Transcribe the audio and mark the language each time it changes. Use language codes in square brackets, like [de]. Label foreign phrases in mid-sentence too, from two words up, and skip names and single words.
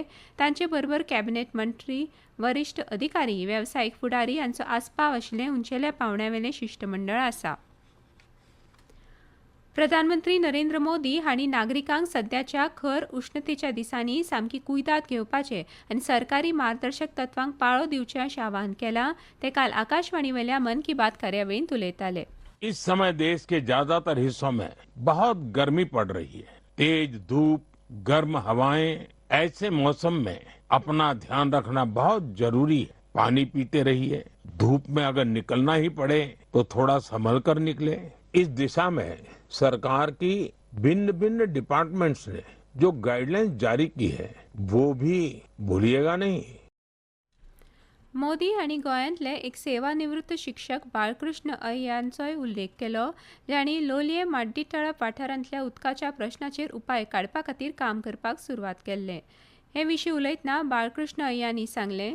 [kok] तांचे बरोबर कॅबिनेट मंत्री, वरिश्ठ अधिकारी, वेवसायीक फुडारी हांचो आस्पाव आशिल्लें उंचेल्या पांवड्यावेलें शिष्टमंडळ आसा. प्रधानमंत्री नरेंद्र मोदी हांणी नागरिकांक सध्याच्या खर उश्णतेच्या दिसांनी सामकी कुयदाद घेवपाचे आनी सरकारी मार्गदर्शक तत्वांक पाळो दिवचे अशें आवाहन केलां. ते काल आकाशवाणी वयल्या मन की बात कार्यावळींत उलयताले. [hi] इस समय देश के ज्यादातर हिस्सों में बहुत गर्मी पड़ रही है. तेज धूप, गर्म हवाएं, ऐसे मौसम में अपना ध्यान रखना बहुत जरूरी है. पानी पीते रहिए. धूप में अगर निकलना ही पड़े तो थोड़ा संभल कर निकले. इस दिशा में सरकार की भिन्न भिन्न डिपार्टमेंट्स ने जो गाइडलाइंस जारी की है वो भी भूलिएगा नहीं. [kok] मोदी हांणी गोंयांतले एक सेवानिवृत्त शिक्षक बाळकृष्ण यांचोय उल्लेख केलो, जांणी लोलये माड्डीतळप वाठारांतल्या उदकाच्या प्रश्नाचेर उपाय काडपा खातीर काम करपाक सुरवात केल्लें. हे विशीं उलयतना बाळकृष्ण यांनी सांगलें,